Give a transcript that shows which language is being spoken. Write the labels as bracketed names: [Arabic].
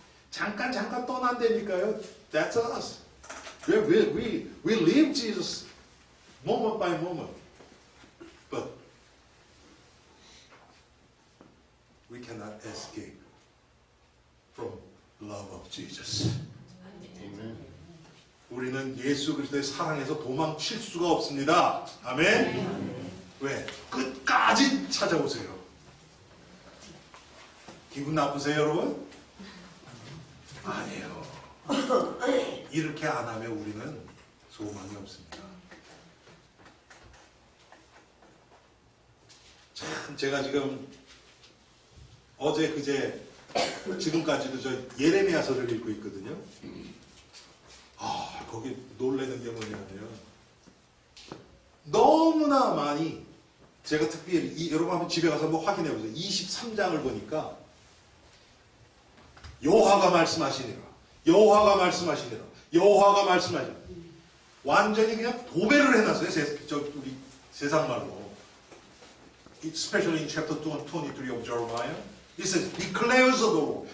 [Korean] 잠깐 떠난다니까요. [English] That's us. We live Jesus moment by moment. But we cannot escape from love of Jesus. [Korean] 우리는 예수 그리스도의 사랑에서 도망칠 수가 없습니다. 아멘. 왜? 끝까지 찾아오세요. 기분 나쁘세요, 여러분? 아니에요. 이렇게 안 하면 우리는 소망이 없습니다. 참 제가 지금 어제 그제 지금까지도 저 예레미야서를 읽고 있거든요. 거기 놀라는 게 뭐냐면 너무나 많이 제가 특별히 여러분 한번 집에 가서 한번 확인해 보세요. 23장을 보니까 여호와가 말씀하시니라. 여호와가 말씀하시니라. 여호와가 말씀하시니라. 완전히 그냥 도배를 해놨어요. 우리 세상 말로. [English] Especially in chapter 2 and 23 of Jeremiah. It says, declares of the Lord.